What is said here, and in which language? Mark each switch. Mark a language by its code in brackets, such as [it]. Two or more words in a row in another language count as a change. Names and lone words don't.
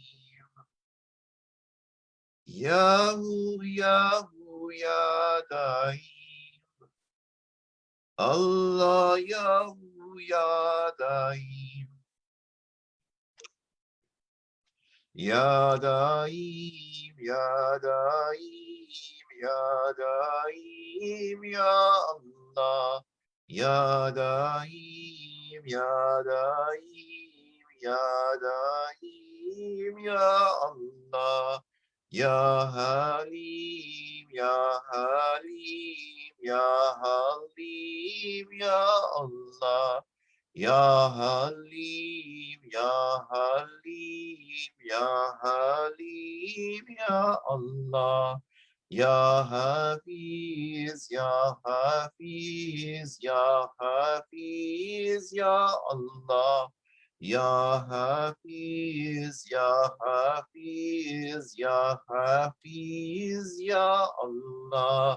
[ar] ياهو، ياهو، يا دائم، الله، ياهو، يا دائم، يا دائم، يا دائم، يا دائم، يا الله، يا دائم، يا دائم، يا Daim, يا الله، يا حليم، يا حليم، يا حليم، يا الله، يا حليم، يا حليم، يا حليم، يا الله، يا حفيظ، يا حفيظ، يا حفيظ، يا الله، يا حفيظ، يا حفيظ، يا حفيظ، يا الله.